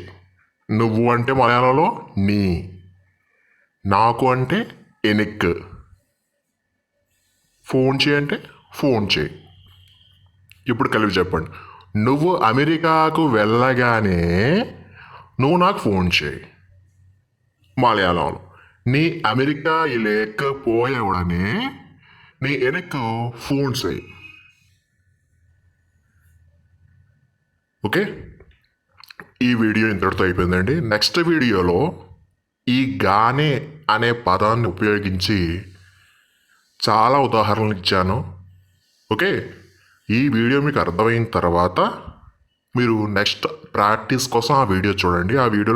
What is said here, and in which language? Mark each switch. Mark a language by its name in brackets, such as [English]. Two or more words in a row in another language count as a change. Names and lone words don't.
[Telugu] నువ్వు అంటే మలయాళంలో నీ, నాకు అంటే ఎనిక్, ఫోన్ చేయి అంటే ఫోన్ చేయి. ఇప్పుడు కలిపి చెప్పండి. నువ్వు అమెరికాకు వెళ్ళగానే నువ్వు నాకు ఫోన్ చేయి మలయాళంలో. [Malayalam] നീ അമേരിക്കയിലേക്ക് പോയ ഉടനെ നീ എനിക്ക് ഫോൺ ചെയ്. [Telugu] ఓకే, ఈ వీడియో ఇంతటితో అయిపోయిందండి. నెక్స్ట్ వీడియోలో ఈ గానే అనే పదాన్ని ఉపయోగించి చాలా ఉదాహరణలు ఇచ్చాను. ఓకే, ఈ వీడియో మీకు అర్థమైన తర్వాత మీరు నెక్స్ట్ ప్రాక్టీస్ కోసం ఆ వీడియో చూడండి.